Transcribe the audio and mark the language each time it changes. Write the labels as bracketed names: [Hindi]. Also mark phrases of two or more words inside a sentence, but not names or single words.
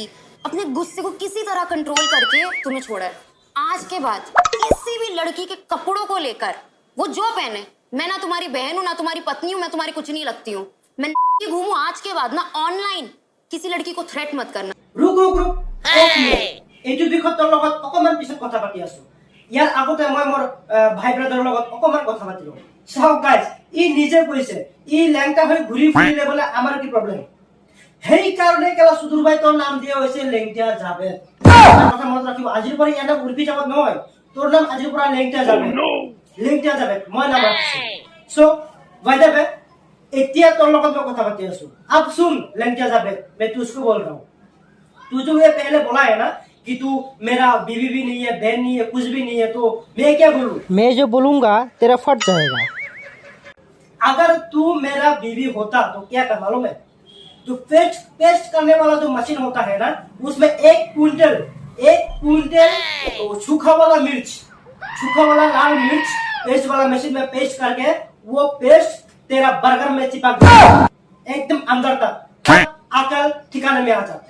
[Hindi] अपने गुस्से को किसी तरह कंट्रोल करके तुम्हें छोड़ा है। आज के बाद किसी भी लड़की के कपड़ों को लेकर वो जो पहने, मैं ना तुम्हारी बहन हूँ ना तुम्हारी पत्नी हूँ, मैं तुम्हारी कुछ नहीं लगती हूँ। मैं घूमू आज के बाद ना ऑनलाइन किसी लड़की को थ्रेट मत करना। रुक रुक रुक [Assamese] এইটো বিষয়ত তোৰ লগত অকমান পিছত কথা পাতি আছো। ইয়াৰ আগতে মই মোৰ ভাই ব্ৰাদাৰৰ লগত অকমান কথা পাতিলো। চাও গাইজ ই নিজে কৈছে ই লেংটা হৈ ঘূৰি ফুৰিলে বলে আমাৰ কি প্ৰবলেম, সেই কাৰণে কেলা সুদূৰ ভাই তোৰ নাম দিয়া হৈছে লেংটা জাবেদ। কথা মনত ৰাখিব, আজিৰ পৰা ইয়াৰ নাম উৰ্ফি জাবেদ নহয়, তোৰ নাম আজিৰ পৰা লেংটা জাবেদ। লেংটা জাবেদ মই নাম ৰাখিছো। সো [English] by the way [Assamese] এতিয়া তোৰ লগত মই কথা পাতি আছো। [Hindi] अब सुन লেংটা জাবেদ, मैं तुझको बोल रहा हूं, तू जो ये पहले बोला है ना कि तू मेरा बीवी भी नहीं है बहन नहीं है कुछ भी नहीं है, तो मैं क्या बोलूं? मैं जो बोलूंगा तेरा फट जाएगा। अगर तू मेरा बीवी होता तो क्या कर मालूम है, तो पेस्ट करने वाला जो मशीन होता है ना उसमें एक क्विंटल सूखा वाला मिर्च, सूखा वाला लाल मिर्च पेस्ट वाला मशीन में पेस्ट करके वो पेस्ट तेरा बर्गर में चिपक एकदम अंदर तक, अकल ठिकाने में आ जाते।